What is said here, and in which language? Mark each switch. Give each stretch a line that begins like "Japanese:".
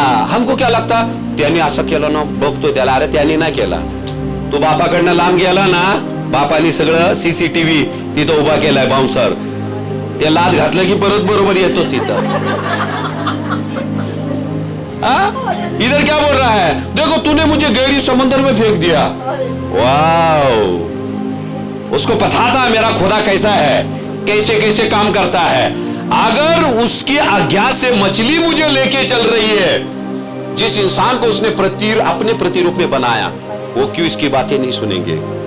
Hindi: हमको क्या लगता,
Marathi: त्याने असं केलं ना, बघतो त्याला, अरे त्याने नाही केला. तू बापाकडनं लांब गेला ना, बापाने सगळं CCTV तिथं उभा केलाय, बाउन्सर. ते लाद घातलं की परत बरोबर येतोच इथं.
Hindi: इधर क्या बोल रहा है, देखो तूने मुझे गहरी समंदर में फेंक दिया. वाओ, उसको पता था मेरा खुदा कैसा है, कैसे कैसे काम करता है. अगर उसकी आज्ञा से मछली मुझे लेके चल रही है, जिस इंसान को उसने अपने प्रतिरूप में बनाया, वो क्यों इसकी बातें नहीं सुनेंगे.